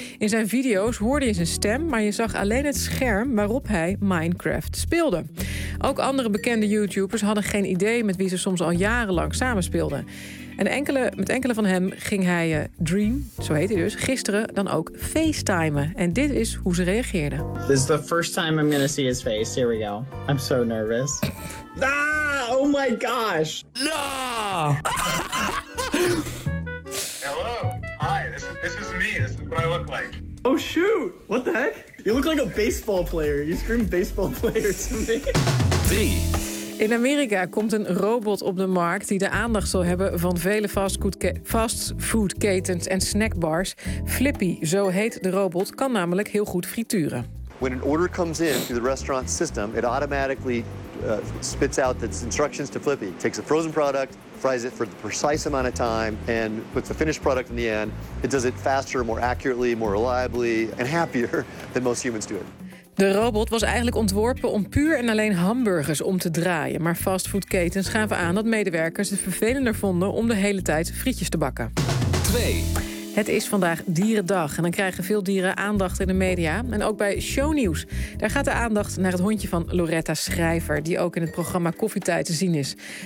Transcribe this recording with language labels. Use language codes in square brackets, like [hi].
[nl] In zijn video's hoorde je zijn stem, maar je zag alleen het scherm waarop hij Minecraft speelde. Ook andere bekende YouTubers hadden geen idee met wie ze soms al jarenlang samenspeelden. En met enkele van hem ging hij Dream, zo heet hij dus, gisteren dan ook facetimen. En dit is hoe ze reageerden. [en] This is the first time I'm gonna see his face. Here we go. I'm so nervous. Ah, oh my gosh. No! Hello. Hi, this is me. This is what I look like. Oh shoot, what the heck? You look like a baseball player. You scream baseball player to me. 3. [nl] In Amerika komt een robot op de markt die de aandacht zal hebben van vele fastfoodketens en snackbars. Flippy, zo heet de robot, kan namelijk heel goed frituren. [en] When an order comes in through the restaurant system, it automatically spits out its instructions to Flippy. It takes a frozen product, fries it for the precise amount of time, and puts the finished product in the end. It does it faster, more accurately, more reliably, and happier than most humans do it. [nl] De robot was eigenlijk ontworpen om puur en alleen hamburgers om te draaien. Maar fastfoodketens gaven aan dat medewerkers het vervelender vonden om de hele tijd frietjes te bakken. 2. Het is vandaag Dierendag en dan krijgen veel dieren aandacht in de media. En ook bij Shownieuws. Daar gaat de aandacht naar het hondje van Loretta Schrijver, die ook in het programma Koffietijd te zien is.